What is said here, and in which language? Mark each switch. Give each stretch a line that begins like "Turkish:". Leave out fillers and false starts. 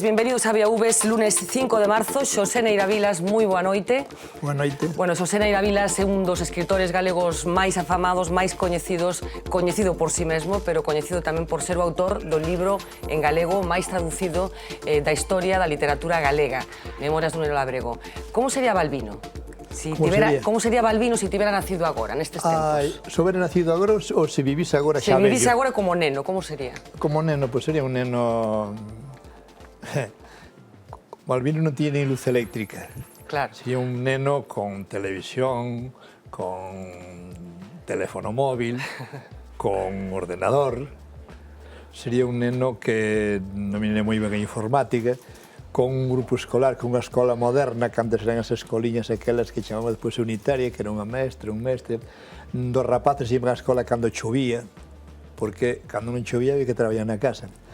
Spanish: Bienvenidos a VIAVs, lunes 5 de marzo.
Galician: Xosé Neira Vilas, moi boa noite. Boa noite. Bueno, Xosé Neira Vilas é un dos escritores galegos máis afamados, máis coñecidos, coñecido por si mesmo, pero coñecido tamén por ser o autor do libro en galego máis traducido da historia da literatura galega, Memorias dun neno labrego. Como sería Balbino? Como sería Balbino se tivera nacido agora, nestes tempos? Se houbera nacido agora ou se vivise agora xa vello? Se vivise agora como neno, como sería? Como neno, pois sería un neno... Balbino non tiene luz eléctrica. Claro. Sería un neno con televisión, con teléfono móvil, con ordenador. Sería un neno que domine moi ben a informática, con un grupo escolar, con unha escola moderna, que antes eran as escoliñas aquelas que chamamos depois unitaria, que era unha mestre, un mestre. Dos rapaces iban á escola cando chovía, porque cando non chovía había que traballar na casa.